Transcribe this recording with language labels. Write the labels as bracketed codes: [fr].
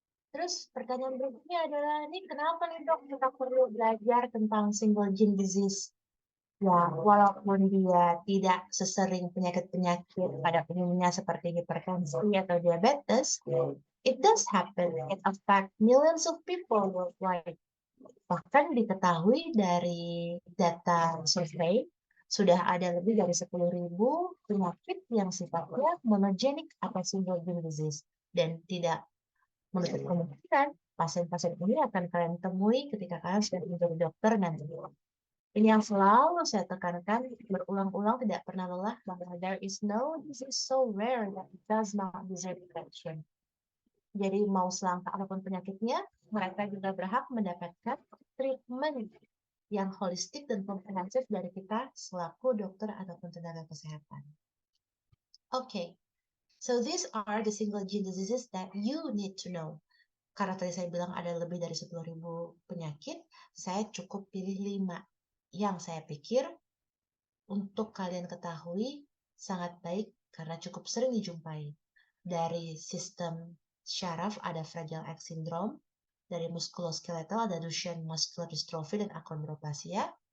[id] Terus pertanyaan berikutnya adalah, ini kenapa nih dok kita perlu belajar tentang single gene disease? Ya, walaupun dia tidak sesering penyakit-penyakit pada umumnya seperti hipertensi atau diabetes, [en] it does happen. It affect millions of people worldwide. [id] Bahkan diketahui dari data survei, sudah ada lebih dari 10.000 penyakit yang sifatnya monogenic atau single gene disease. Dan tidak menutup kemungkinan pasien-pasien ini akan kalian temui ketika kalian sudah menjadi dokter nanti. Ini yang selalu saya tekankan berulang-ulang, tidak pernah lelah, bahwa [en] there is no disease so rare that it does not deserve attention. [id] Jadi mau selangkah apapun penyakitnya, mereka juga berhak mendapatkan treatment yang holistik dan komprehensif dari kita selaku dokter ataupun tenaga kesehatan. [en] Okay, so these are the single gene diseases that you need to know. [id] Karena tadi saya bilang ada lebih dari 10.000 penyakit, saya cukup pilih 5 yang saya pikir untuk kalian ketahui sangat baik karena cukup sering dijumpai. Dari sistem syaraf ada Fragile X syndrome, dari muskuloskeletal ada Duchenne muscular dystrophy dan achondroplasia,